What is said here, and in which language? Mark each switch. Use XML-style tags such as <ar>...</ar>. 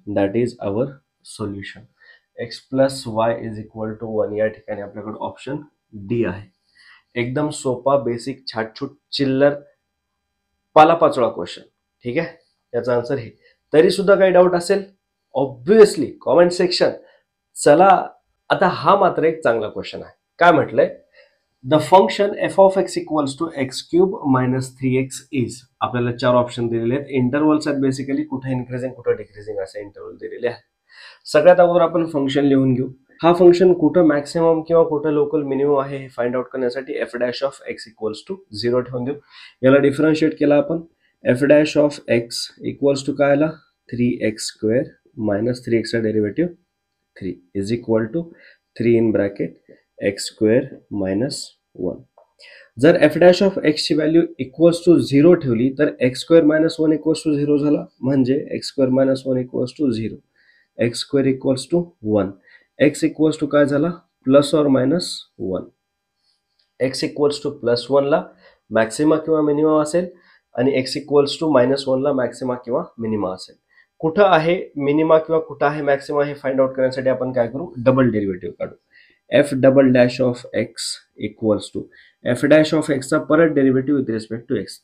<en>That is our solution. x plus y is equal to 1.</en> <mr>या ठिकाणी आपल्याकडे option D आहे. एकदम सोपा, बेसिक, छाटछूट, चिल्लर, पालापाचोळा क्वेश्चन. ठीक आहे, याचा आन्सर हे. तरी सुद्धा काही डाऊट असेल</mr> <en>Obviously comment section.</en> <mr>चला आता हा मात्र एक चांगला क्वेश्चन आहे. काय म्हटलंय,</mr> <en>The function f of x equals to x cube minus 3x इज.</en> <mr>आपल्याला 4 ऑप्शन दिलेले आहेत. इंटरव्हल्स आहेत बेसिकली, कुठे इन्क्रीजिंग कुठे डिक्रीजिंग असे इंटरव्हल दिलेले आहेत. सगळ्यात अगोदर आपण फंक्शन लिहून घेऊ. हा फंक्शन कुठं मॅक्सिमम किंवा कुठं लोकल मिनिमम आहे हे फाइंड आउट करण्यासाठी F dash of x equals to 0 ठेवून देऊ. याला डिफरन्शिएट केला आपण. F dash of x equals to काय आला, 3x स्क्वेअर मायनस 3x चा derivative 3 is equal to 3 in bracket x square minus 1. जर एफ डॅश ऑफ एक्स ची व्हॅल्यू इक्वल्स टू 0 ठेवली तर x square minus 1 equals to 0 झाला, म्हणजे x square minus 1 equals to 0, x square equals to 1. X equals to काय झाला, plus or minus 1. X equals two plus 1 ला maxima किंवा minimum असेल आणि एक्स इक्वल्स टू मायनस 1 ला मॅक्सिमा किंवा मिनिमा असेल. कुठं आहे मिनिमा किंवा कुठं आहे मॅक्सिमा हे फाइंड आउट करण्यासाठी आपण काय करू, डबल डेरिव्हेटिव्ह काढू. F double dash of x equals to F dash of एक्सचा परत derivative with respect to x.</mr>